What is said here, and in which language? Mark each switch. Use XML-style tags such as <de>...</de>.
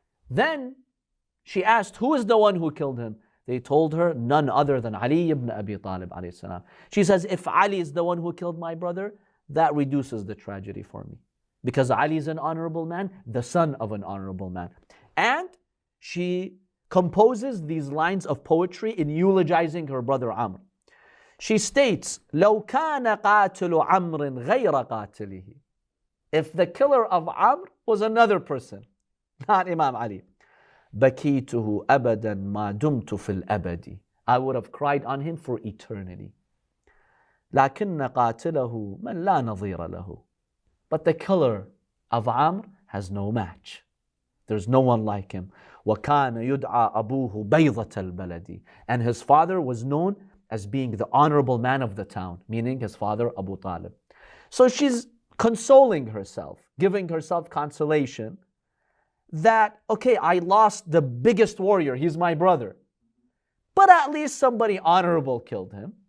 <en>Then she asked, who is the one who killed him? They told her, none other than Ali ibn Abi Talib alayhi salam. She says, if Ali is the one who killed my brother, that reduces the tragedy for me. Because Ali is an honorable man, the son of an honorable man. And she composes these lines of poetry in eulogizing her brother Amr.</en> <ar>She states, لو كان قاتل عمرو غير قاتله.</ar> <en>If the killer of Amr was another person, not Imam Ali.</en> <ar>بكيته أبدا ما دمت في الأبد.</ar> <en>I would have cried on him for eternity.</en> <ar>لكن قاتله من لا نظير له.</ar> <en>But the killer of Amr has no match. There's no one like him.</en> <ar>وكان يدعى أبوه بيضة البلد.</ar> <en>And his father was known as being the honorable man of the town, meaning his father Abu Talib. So she's consoling herself, giving herself consolation that, okay, I lost the biggest warrior, he's my brother, but at least somebody honorable killed him.</en>